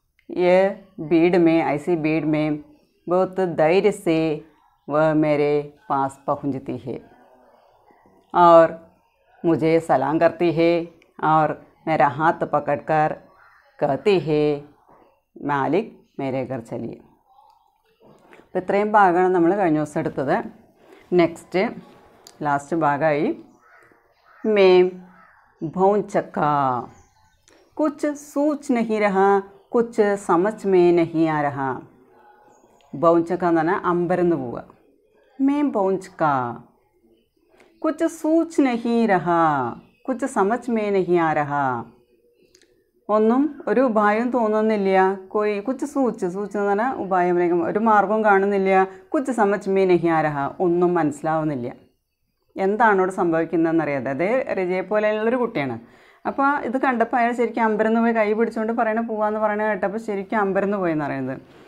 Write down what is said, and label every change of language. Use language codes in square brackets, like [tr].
[hi] ये ऐसी भीड़ में बहुत धैर्य से वह मेरे पास पहुंचती है और मुझे सलाम करती है और मेरा हाथ पकड़कर कहती है, मालिक मेरे घर चलिए। [ml] അപ്പോൾ ഇത്രയും ഭാഗമാണ് നമ്മൾ കഴിഞ്ഞ ദിവസം എടുത്തത്. നെക്സ്റ്റ് ലാസ്റ്റ് ഭാഗമായി [hi] मैं भौं चक्का, कुछ सूझ नहीं रहा, कुछ समझ में नहीं आ रहा. [ml] ബൗഞ്ചക്ക എന്ന് പറഞ്ഞാൽ അമ്പരന്ന് പോവുക. [hi] मैं ബൗഞ്ചക്ക, कुछ सूझ नहीं रहा, कुछ समझ में नहीं आ रहा. [ml] ഒന്നും ഒരു ഉപായം തോന്നുന്നില്ല. കുച്ച് സൂച്ച് എന്ന് പറഞ്ഞാൽ ഉപായം, ഒരു മാർഗവും കാണുന്നില്ല. [hi] കുച്ച് സമജ് മേ നഹി ആ രഹ, [ml] ഒന്നും മനസ്സിലാവുന്നില്ല. എന്താണ് ഇവിടെ സംഭവിക്കുന്നതെന്നറിയാതെ. അതേ രജയെ പോലെയുള്ളൊരു കുട്ടിയാണ്. അപ്പോൾ ഇത് കണ്ടപ്പോൾ അയാൾ ശരിക്കും അമ്പരന്ന് പോയി, കൈ പിടിച്ചുകൊണ്ട് പോവാന്ന് പറയണ കേട്ടപ്പോൾ ശരിക്കും അമ്പരന്ന് പോയെന്ന് പറയുന്നത്.